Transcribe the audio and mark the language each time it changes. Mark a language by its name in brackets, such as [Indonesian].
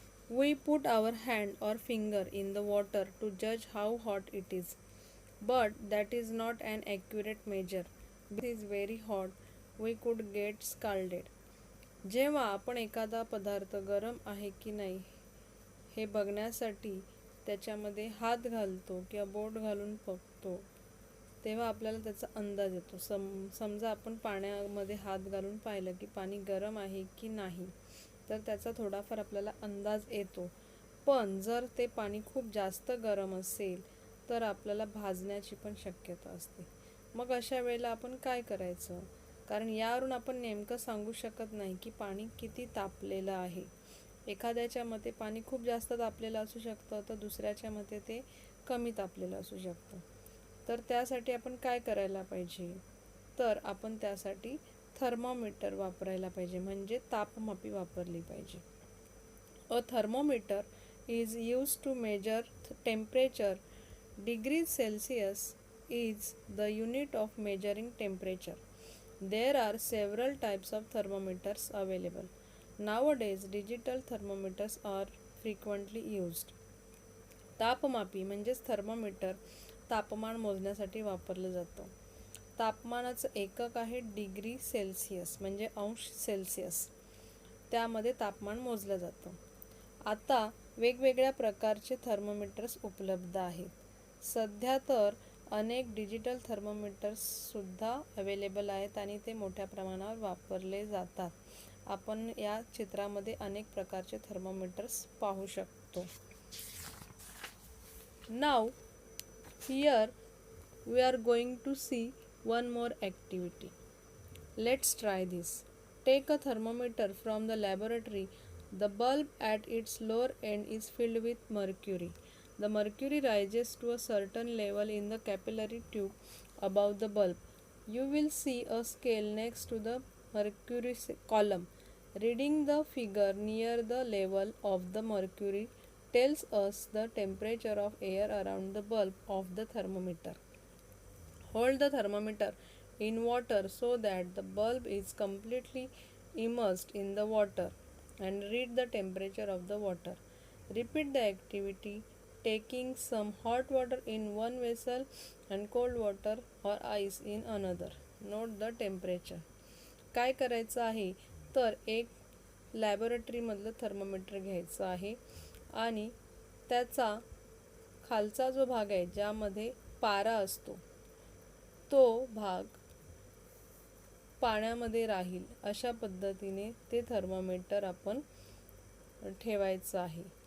[English] We put our hand or finger in the water to judge how hot it is. But that is not an accurate measure. If it is very hot, we could get scalded. [Marathi] जेव्हा आपण एखादा पदार्थ गरम आहे की नाही हे बघण्यासाठी त्याच्यामध्ये हात घालतो किंवा बोट घालून बघतो, तेव्हा आपल्याला त्याचा अंदाज येतो. समजा आपण पाण्यामध्ये हात घालून पाहिलं की पाणी गरम आहे की नाही, तर त्याचा थोडाफार आपल्याला अंदाज येतो. पण जर ते पाणी खूप जास्त गरम असेल तर आपल्याला भाजण्याची पण शक्यता असते. मग अशा वेळेला आपण काय करायचं? कारण यावरून आपण नेमकं सांगू शकत नाही की पाणी किती तापलेलं आहे. एखाद्याच्या मते पाणी खूप जास्त तापलेलं असू शकतं, तर दुसऱ्याच्या मते ते कमी तापलेलं असू शकतं. तर त्यासाठी आपण काय करायला पाहिजे? तर आपण त्यासाठी थर्मोमीटर वापरायला पाहिजे, म्हणजे तापमापी वापरली पाहिजे. [English] A thermometer is used to measure temperature. Degrees Celsius is the unit of measuring temperature. There are several types of thermometers available. Nowadays, digital thermometers are frequently used. [Marathi] तापमापी म्हणजेच थर्मोमीटर तापमान मोजण्यासाठी वापरलं जातं. तापमानाचं एकक आहे डिग्री सेल्सिअस, म्हणजे अंश Celsius. त्यामध्ये तापमान मोजलं जातं. आता वेगवेगळ्या प्रकारचे थर्मोमीटर्स उपलब्ध आहेत. सध्या तर अनेक डिजिटल थर्मोमीटर्ससुद्धा अवेलेबल आहेत आणि ते मोठ्या प्रमाणावर वापरले जातात. आपण या चित्रामध्ये अनेक प्रकारचे थर्मोमीटर्स पाहू शकतो. [English] Now, here we are going to see one more activity. Let's try this. Take a thermometer from the laboratory. The bulb at its lower end is filled with mercury. The mercury rises to a certain level in the capillary tube above the bulb. You will see a scale next to the mercury column. Reading the figure near the level of the mercury tells us the temperature of air around the bulb of the thermometer. Hold the thermometer in water so that the bulb is completely immersed in the water and read the temperature of the water. Repeat the activity, taking some hot water in one vessel and cold water or ice in another. Note the temperature. [Marathi] काय करायचं आहे? तर एक लॅबोरेटरीमधलं thermometer घ्यायचं आहे आणि त्याचा खालचा जो भाग आहे ज्यामध्ये पारा असतो तो भाग पाण्यामध्ये राहील अशा पद्धतीने ते थर्मोमीटर आपण ठेवायचं आहे.